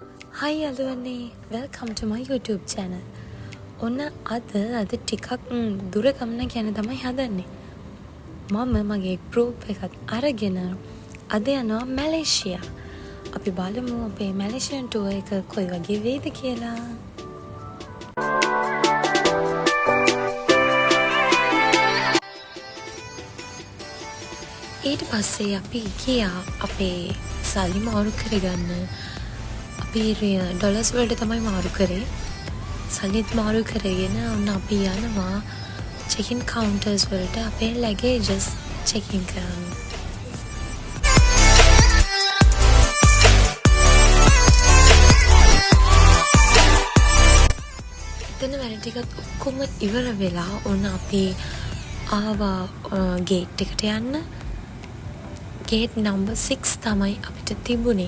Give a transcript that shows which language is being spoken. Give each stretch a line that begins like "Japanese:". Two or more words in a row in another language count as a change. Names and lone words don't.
English: Hi everyone, welcome to my YouTube channel.
Sinhala: ඔන්න අද ටිකක් දුර ගමනක් යන තමයි හදන්නේ. මම මගේ group එකත් අරගෙන අද යනවා මැලේසියා. අපි බලමු අපේ මැලේසියන් tour එක කොයි වගේ වේද කියලා. ඊට පස්සේ අපි ගියා අපේ සල්ලි මාරු කරගන්න. අපි ඩොලර්ස් වලට තමයි මාරු කරේ. සල්ලිත් මාරු කරගෙන ඔන්න අපි යනවා
English: check-in counters
Sinhala: වලට අපේ
English: luggages check-in
Sinhala: කරන්න. එතන වැඩ ටිකත් ඔක්කොම ඉවර වෙලා ඔන්න අපි ආවා gate එකට යන්න.
English: gate number
Sinhala: 6 තමයි අපිට තිබුණේ.